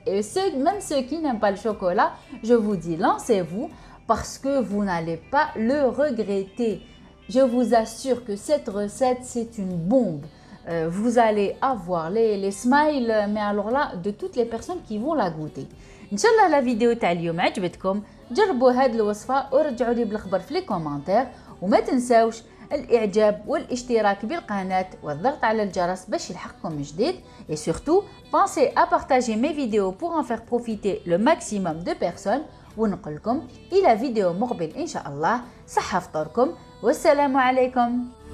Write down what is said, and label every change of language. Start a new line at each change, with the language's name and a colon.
French: Et même ceux qui n'aiment pas le chocolat, je vous dis, lancez-vous parce que vous n'allez pas le regretter. Je vous assure que cette recette, c'est une bombe. Vous allez avoir les smiles, mais alors là, de toutes les personnes qui vont la goûter. Inch'Allah, la vidéo
Arabic: تاع اليوم عجبتكم. جربوا هذه الوصفة ورجعوا لي بالخبر في لي كومنتير وما تنساوش الاعجاب والاشتراك بالقناة والضغط على الجرس باش يلحقكم جديد.
French: Et surtout, pensez à partager mes vidéos pour en faire profiter le maximum de personnes.
Arabic: ونقول لكم إلى فيديو مقبل إن شاء الله. صحة فطوركم والسلام عليكم.